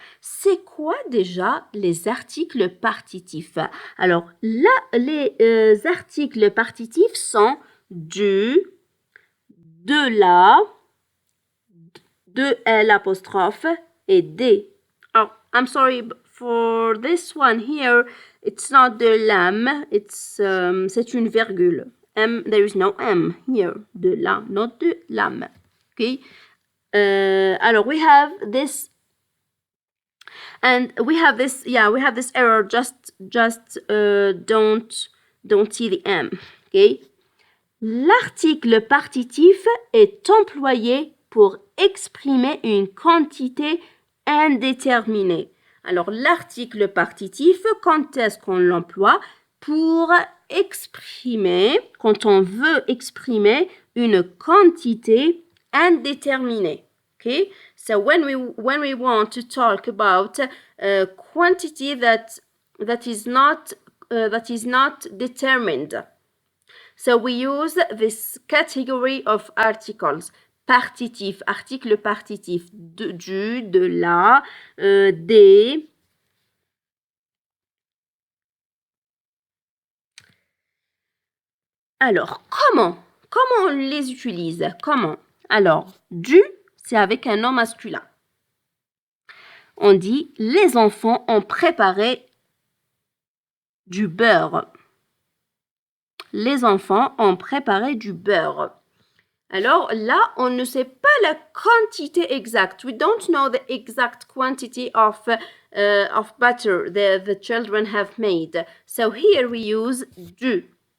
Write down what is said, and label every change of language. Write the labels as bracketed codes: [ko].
[fr] C'est quoi déjà les articles partitifs? Alors là, les articles partitifs sont du, de la, de l'apostrophe et des. [en] Oh, I'm sorry for this one here. It's not [fr] de l'âme. C'est une virgule. [en] M, there is no M here. De la, not de l'âme. Okay. Alors, we have this, and we have this error. Just don't see the M. Okay. [fr] L'article partitif est employé pour exprimer une quantité indéterminée. Alors, l'article partitif, quand est-ce qu'on l'emploie? Pour exprimer, quand on veut exprimer une quantité indéterminée. [en] Okay? So when we want to talk about a quantity that is not determined, so we use this category of articles. [fr] Partitif, article partitif, du, de la, des. Alors, comment on les utilise? Comment? Alors, du, c'est avec un nom masculin. On dit, les enfants ont préparé du beurre. Les enfants ont préparé du beurre. Alors là, on ne sait pas la quantité exacte. [en] We don't know the exact quantity of butter the children have made. So here we use du.